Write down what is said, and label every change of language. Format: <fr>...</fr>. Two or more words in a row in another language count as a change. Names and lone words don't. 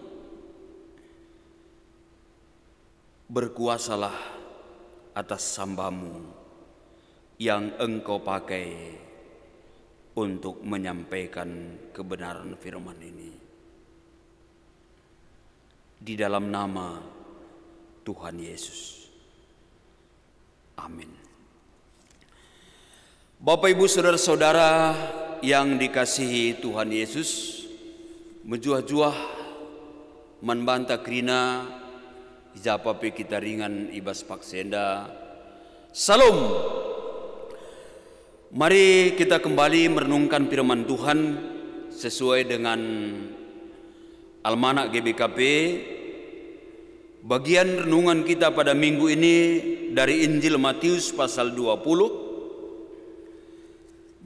<id>Berkuasalah atas hamba-Mu yang Engkau pakai untuk menyampaikan kebenaran firman ini. Di dalam nama Tuhan Yesus. Amin. Bapak, Ibu, saudara-saudara yang dikasihi Tuhan Yesus,</id> <btx>menjuah-juah manbanta krina Japape kita ringan ibas paksenda.</btx> <id>Salam. Mari kita kembali merenungkan firman Tuhan sesuai dengan Almanak GBKP. Bagian renungan kita pada minggu ini dari Injil Matius pasal 20.</id>